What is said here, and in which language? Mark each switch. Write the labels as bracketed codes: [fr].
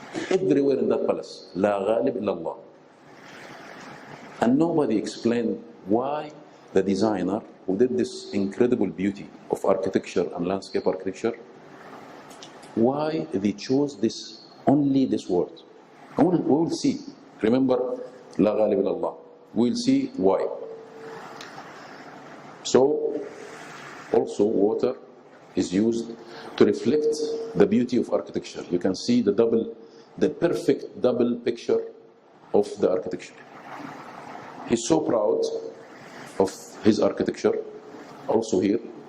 [en] Everywhere in that palace, [ar] لا غالب إلا الله. [en] And nobody explained why the designer who did this incredible beauty of architecture and landscape architecture, why they chose only this word. We will see. Remember, [ar] لا غالب إلا الله. [en] We will see why. So, also water is used to reflect the beauty of architecture. You can see the perfect double picture of the architecture. He's so proud of his architecture, also here.